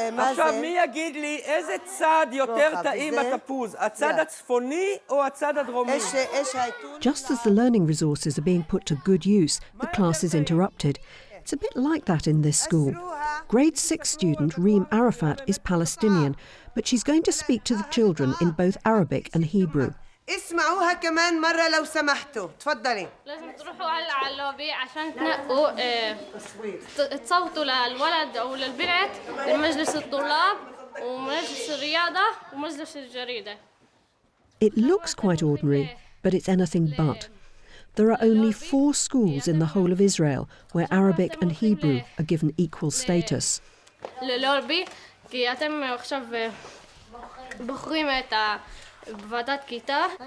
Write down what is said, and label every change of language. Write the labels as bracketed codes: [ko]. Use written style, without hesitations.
[he] עכשיו, מי יגיד לי איזה צד יותר טעים בתפוז? הצד הצפוני או הצד הדרומי? [en] Just as the learning resources are being put to good use, the class is interrupted. It's a bit like that in this school. Grade 6 student Reem Arafat is Palestinian, but she's going to speak to the children in both Arabic and Hebrew. [ar] اسمعوها كمان مرة لو سمحتوا تفضلي لازم تروحوا على اللوبي عشان تنقوا تصوتوا للولد أو للبنت بمجلس الطلاب ومجلس الرياضة ومجلس الجريدة. [en] It looks quite ordinary, but it's anything but. There are only 4 schools in the whole of Israel where Arabic and Hebrew are given equal status. اللوبي كي أتم أخشب بخريم بفاتات كيتا